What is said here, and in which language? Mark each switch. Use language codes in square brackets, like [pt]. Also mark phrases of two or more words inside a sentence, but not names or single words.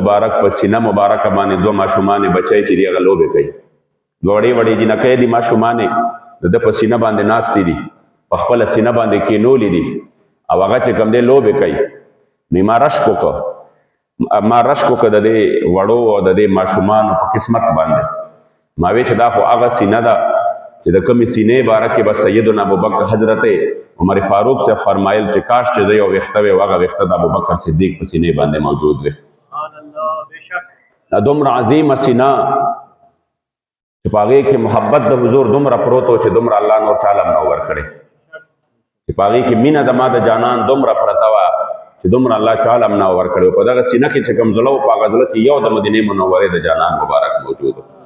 [ps] مبارک په سینه مبارکه باندې دوه ماشومانې بچی چې دي هغه لوبې کوي دوه وړې وړې جنکۍ دي ماشومانې د ده په سینه باندې ناستې دي په خپله سینه باندې کینولې دي او هغه چې کوم دی لوبې کوي نو ما رشک وکړه د دې وړو او د دې ماشومانو په قسمت باندې ما وی چې دا خو هغه سینه ده چې د کومې سینې باره کې به سیدنا ابوبکر حضرت عمر فاروق سے فرمایل چې کاش چې زه یو ویښته وی هغه ویښته د ابوبکر صدیق په سینې باندې موجود وي دا دومره عظیمه سینه چې په هغې کې محبت د حضور دومره پروت و چې دومره الله نور چاله هم نه ورکړی چې په هغې کې مینه زما د جانان دومره پرته وه چې دومره الله چاله هم نه ورکړی په دغه سینه کې چې کوم زړه و په هغه زړه کې یو د مدینې منورې د جانان مبارک موجود و